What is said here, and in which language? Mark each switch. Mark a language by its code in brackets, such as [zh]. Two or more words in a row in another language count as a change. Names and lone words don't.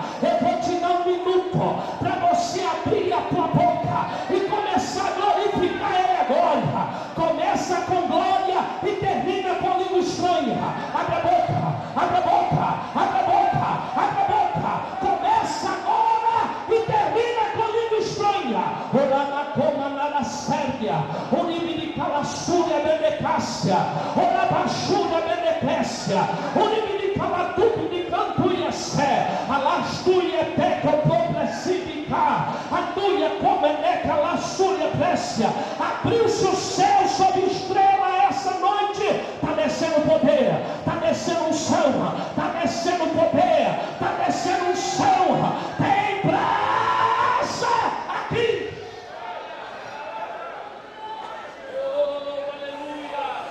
[pt] Eu vou te dar um minuto para você abrir a tua boca e começar a glorificar ele agora. Começa com glória e termina com língua estranha. Abre a boca, abre a boca, abre a boca, abre a boca. Começa agora e termina com língua estranha. Orana na Sérvia, Unibidicalassúria Benecácia, Orabachúria Beneclécia, Unibidicalatupi de Cantuiassé, Alastuia Tecopoplecidica, Atuia Comeneca Lassúria Précia. Abriu-se o céu sobre estrela essa noite. Está descendo poder, está descendo unção, está descendo poder, está descendo unção. Tem brasa aqui. Oh, aleluia!